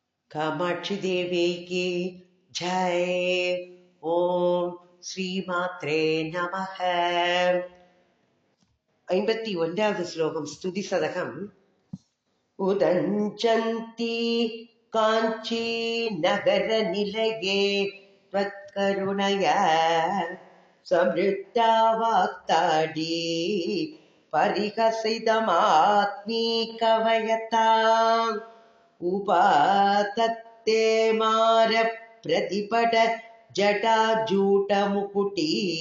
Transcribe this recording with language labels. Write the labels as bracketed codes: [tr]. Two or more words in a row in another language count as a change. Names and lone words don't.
[hi] कामाक्षी देवी की जय। [sa] ओम श्री मात्रे नमः। [ta] 51வது ஸ்லோகம் ஸ்துதி சதகம். [sa] उदञ्चन्ति काञ्ची नगर निलये त्वत्करुणय समृद्धा वाक्ताडी परिहसितमात्मीकवयताम् उपातत्ते मार प्रतिपट जटाजूटमुकुटी